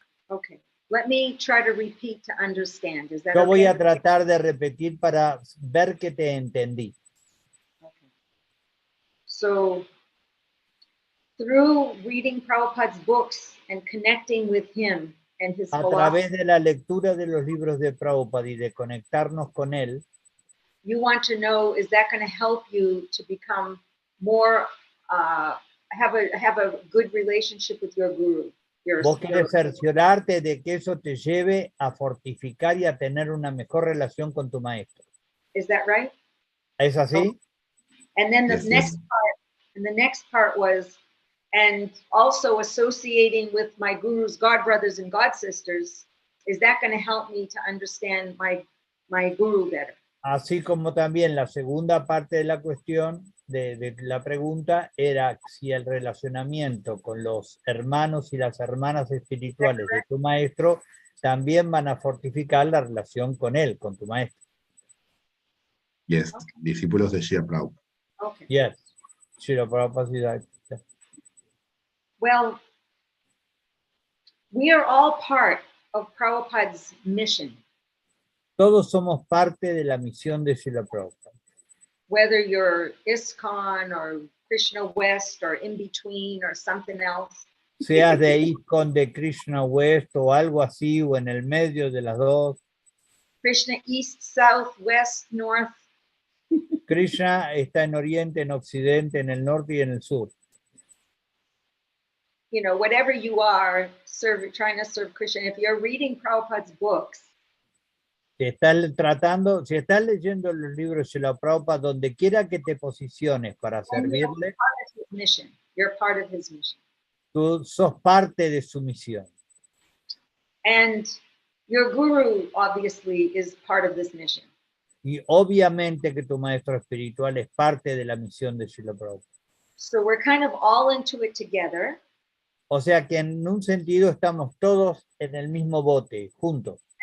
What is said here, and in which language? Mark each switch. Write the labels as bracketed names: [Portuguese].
[English] Okay, let me try to repeat to understand. Is that [Spanish] Yo voy [English] okay? [Spanish] a tratar de repetir para ver que te entendí. [English] Okay. So, through reading Prabhupada's books and connecting with him and his [Spanish] A [English] philosophy, [Spanish] través de la lectura de los libros de Prabhupada y de conectarnos con él, [English] you want to know, is that going to help you to become more, have a good relationship with your guru? [Spanish] vos querés cerciorarte de que eso te lleve a fortificar y a tener una mejor relación con tu maestro. [English] Is that right? [Spanish] ¿Es así? [English] And then the next part was, and also associating with my guru's god brothers and god sisters, is that going to help me to understand my guru better? [Spanish] Así como también la segunda parte de la cuestión, de la pregunta, era si el relacionamiento con los hermanos y las hermanas espirituales de tu maestro también van a fortificar la relación con él, con tu maestro. Yes, discípulos de Srila Prabhupada. [English] Okay. Yes, Srila Prabhupada. Well, we are all part of Prabhupada's mission. [Spanish] Todos somos parte de la misión de Srila Prabhupada. [English] Whether you're ISKCON or Krishna West or in between or something else. [Spanish] Seas de ISKCON, de Krishna West o algo así, o en el medio de las dos. [English] Krishna East, South, West, North. [Spanish] Krishna está en Oriente, en Occidente, en el norte y en el sur. [English] you know, whatever you are, trying to serve Krishna, if you're reading Prabhupada's books, [Spanish] Si estás leyendo los libros de la Prabhupada, donde quiera que te posiciones para servirle, [English] you're part of his mission. [Spanish] tú sos parte de su misión. [English] And your guru obviously is part of this mission. [Spanish] Y obviamente que tu maestro espiritual es parte de la misión de Srila Prabhupada. [English] So we're kind of all into it together. [Spanish] O sea que en un sentido estamos todos en el mismo bote, juntos.